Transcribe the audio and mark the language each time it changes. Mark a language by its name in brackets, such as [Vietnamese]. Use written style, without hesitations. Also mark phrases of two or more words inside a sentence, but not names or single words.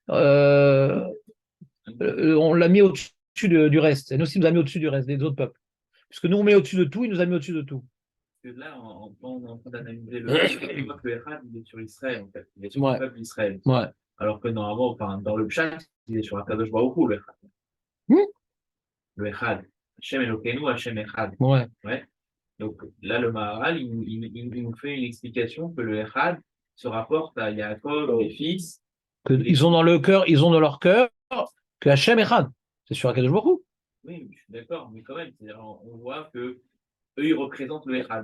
[French] On l'a mis au-dessus du reste. Et nous aussi, nous a mis au-dessus du reste, des autres peuples. Puisque nous, on met au-dessus de tout, il nous a mis au-dessus de tout. Parce que là, on est en train d'analyser le Echad, il est sur Israël, en fait. Il est sur le peuple d'Israël. Ouais. Alors que normalement, enfin, dans le Pshat, il est sur [Hebrew] הקדוש ברוך הוא, [French] le Echad. Le Echad. [Hebrew] השם אלוקינו השם אחד. [French] Ouais. Ouais. Donc là, le Maharal, il nous fait une explication que le Echad se rapporte à Yaakov, les fils. Ils ont dans le cœur, ils ont dans leur cœur que [Hebrew] השם אחד. [French] C'est sur [Hebrew] הקדוש ברוך הוא. [French] Oui, je suis d'accord, mais quand même, on voit que eux, ils représentent le Echad.